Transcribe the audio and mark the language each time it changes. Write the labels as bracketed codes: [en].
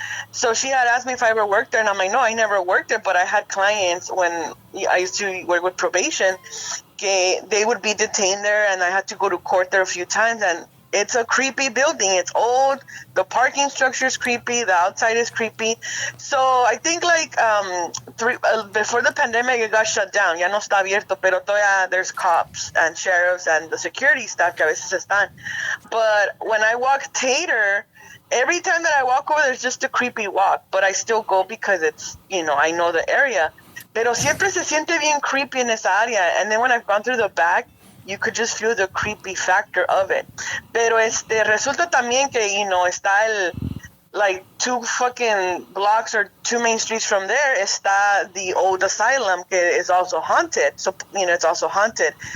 [en] So she had asked me if I ever worked there, and I'm like, no, I never worked there, but I had clients when I used to work with probation, they would be detained there, and I had to go to court there a few times, and It's a creepy building. It's old. The parking structure is creepy. The outside is creepy. So I think like before the pandemic, it got shut down. [es] Ya no está abierto, pero todavía [en] there's cops and sheriffs and the security staff [es] que a veces están. [en] But when I walk Tater, every time that I walk over, there's just a creepy walk. But I still go because it's, I know the area. [es] Pero siempre se siente bien creepy en esa área. [en] And then when I've gone through the back, you could just feel the creepy factor of it. [es] Pero resulta también que, [en] está like 2 fucking blocks or 2 main streets from there, está the old asylum que is also haunted. So, it's also haunted.